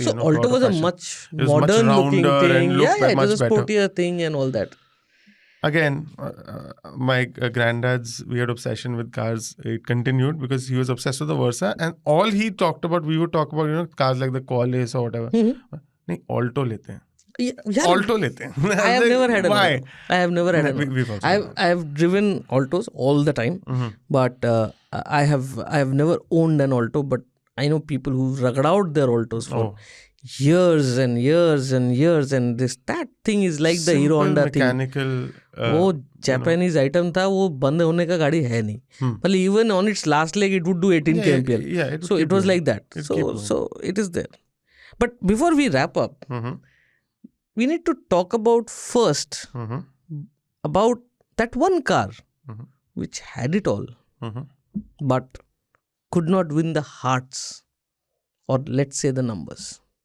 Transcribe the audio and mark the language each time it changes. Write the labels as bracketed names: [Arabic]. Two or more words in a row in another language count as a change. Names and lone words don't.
[English] So Alto was a much modern looking thing. And It much was a better. sportier thing and all that. Again, my granddad's weird obsession with cars, it continued because he was obsessed with the Versa, and all he talked about, we would talk about, cars like the Qualis or whatever. [Hindi] नहीं, Alto लेते हैं। Alto लेते हैं. [English] I have never had Why? I have never had an I have driven Altos all the time, but I have never owned an Alto, but I know people who rugged out their Altos for years and years and years, and that thing is like the Hero Honda mechanical, [Hindi] thing. वो [English] Japanese item [Hindi] था, वो बंद होने का गाड़ी है नहीं. [English] But even on its last leg, it would do 18 kmpl. So it was like that. So it is there. But before we wrap up, we need to talk about first about that one car which had it all, but could not win the hearts, or let's say the numbers.